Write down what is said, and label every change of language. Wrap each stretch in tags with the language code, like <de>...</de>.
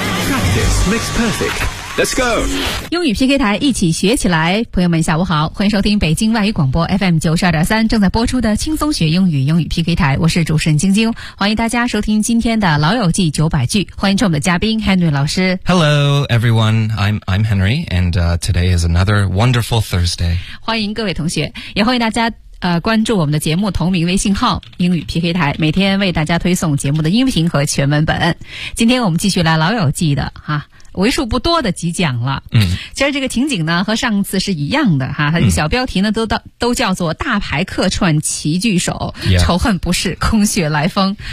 <en>Practice makes perfect. Let's go!</en> <zh>英语 PK 台一起学起来，朋友们下午好，欢迎收听北京外语广播 FM 92.3正在播出的轻松学英语英语 PK 台，我是主持人晶晶，欢迎大家收听今天的老友记900句，欢迎我们的嘉宾 Henry 老师。</zh> <en>Hello everyone, I'm Henry, and today is another wonderful Thursday.</en> <zh>欢迎各位同学，也欢迎大家关注我们的节目同名微信号英语 PK 台，每天为大家推送节目的音频和全文本。今天我们继续来老友记的哈。为数不多的几讲了，其实这个情景呢和上次是一样的哈，它这个小标题呢都叫做大牌客串齐聚首，仇恨不是空穴来风。</zh>